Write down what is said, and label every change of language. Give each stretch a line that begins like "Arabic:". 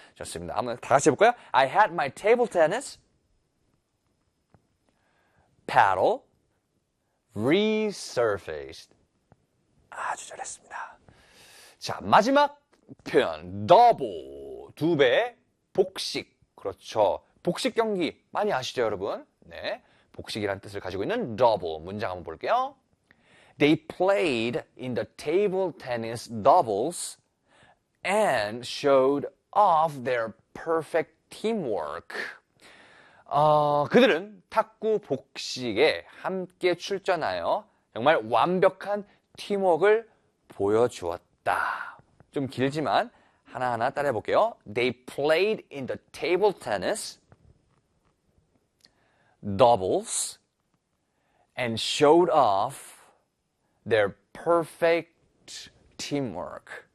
Korean: 좋습니다. 한번 다 같이 해볼까요?
English: I had my table tennis paddle resurfaced.
Korean: 아주 잘했습니다. 자, 마지막 표현. Double. 두 배. 복식. 그렇죠. 복식 경기 많이 아시죠, 여러분? 네. 복식이라는 뜻을 가지고 있는 double. 문장 한번 볼게요.
English: They played in the table tennis doubles and showed off their perfect teamwork.
Korean: 그들은 탁구 복식에 함께 출전하여 정말 완벽한 팀워크를 보여주었다. 좀 길지만 하나하나 따라해 볼게요.
English: They played in the table tennis doubles and showed off their perfect teamwork.